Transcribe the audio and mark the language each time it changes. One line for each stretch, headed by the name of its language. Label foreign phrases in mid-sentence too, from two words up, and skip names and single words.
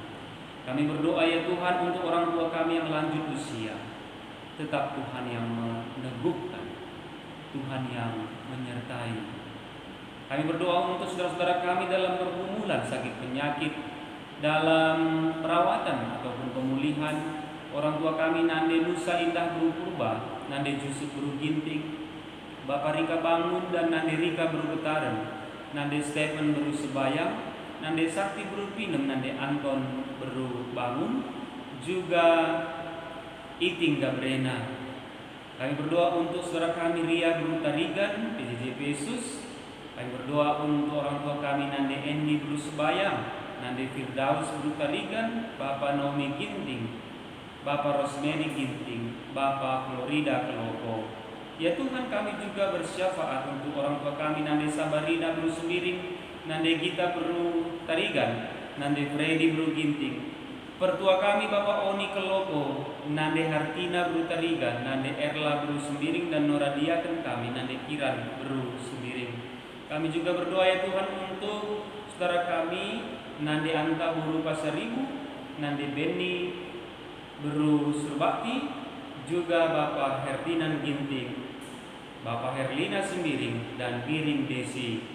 Indonesian: Kami berdoa ya Tuhan untuk orang tua kami yang lanjut usia. Tetap Tuhan yang meneguhkan, Tuhan yang menyertai. Kami berdoa untuk saudara-saudara kami dalam pergumulan sakit penyakit, dalam perawatan ataupun pemulihan. Orang tua kami Nande Nusa Indah Guru Purba, Nande Jusuf Guru Ginting, Bapak Rika Bangun dan Nande Rika Guru Betaren, Nande Stephen Guru Sebayang, Nande Sakti Guru Pinem, Nande Anton Guru Bangun, juga Iting Gabrena. Kami berdoa untuk saudara kami Ria Guru Tarigan, PJJ Yesus. Kami berdoa untuk orang tua kami Nande Endi Guru Sebayang, Nande Firdaus Guru Tarigan, Bapak Naomi Ginting, Bapak Rosemary Ginting, Bapak Florida Keloko. Ya Tuhan, kami juga bersyafaat untuk orang tua kami Nande Sabarina Guru Semiring, Nande Gita Guru Tarigan, Nande Freddy Guru Ginting. Pertua kami Bapak Oni Keloko, Nande Hartina Guru Tarigan, Nande Erla Guru Semiring dan Noradiaken kami Nande Kiran Guru Semiring. Kami juga berdoa ya Tuhan untuk saudara kami Nande Anta Guru Pasaribu, Nande Beni Guru Surbakti, juga Bapak Herdinan Ginting, Bapak Herlina Semiring, dan Biring Desi.